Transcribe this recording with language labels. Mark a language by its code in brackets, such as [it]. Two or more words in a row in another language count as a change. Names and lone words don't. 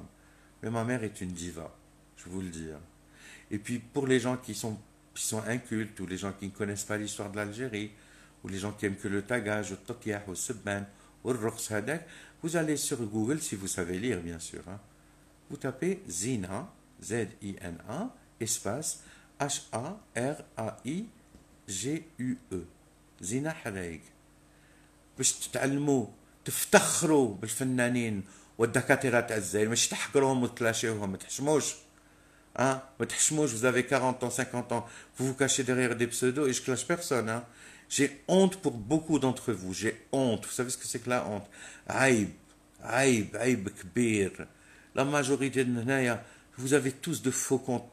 [fr] Mais ma mère est une diva, je vous le dis, hein. Et puis, pour les gens qui sont incultes, ou les gens qui ne connaissent pas l'histoire de l'Algérie, ou les gens qui aiment que le tagage, le tokiah, le subban, ou le roks hadak, vous allez sur Google, si vous savez lire, bien sûr, hein. Vous tapez Zina, Z-I-N-A, espace H-A-R-A-I-G-U-E. Zina Haraig. [ar] باش تتعلموا تفتخروا بالفنانين والدكاترة تاع الجزائر، مش تحقروهم وتلاشيوهم، ما تحشموش. [fr] Hein? Vous avez 40 ans, 50 ans, vous vous cachez derrière des pseudos et je clash personne. Hein? J'ai honte pour beaucoup d'entre vous. J'ai honte. Vous savez ce que c'est que la honte? [ar] عيب، عيب، كبير. [fr] La majorité de Naya, vous avez tous de faux comptes.